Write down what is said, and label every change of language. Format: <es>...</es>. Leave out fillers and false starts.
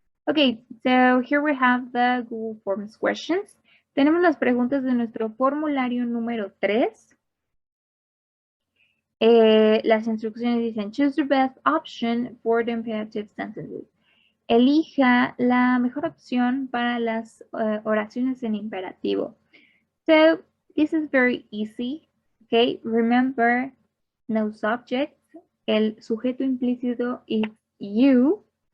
<en>Okay, so here we have the Google Forms questions.</en> <es>Tenemos las preguntas de nuestro formulario número 3. Las instrucciones dicen,</es> <en>choose the best option for the imperative sentences.</en> <es>Elija la mejor opción para las oraciones en imperativo.</es> <en>So, this is very easy, okay? Remember, no subject.</en> <es>El sujeto implícito</es> <en>is you.</en>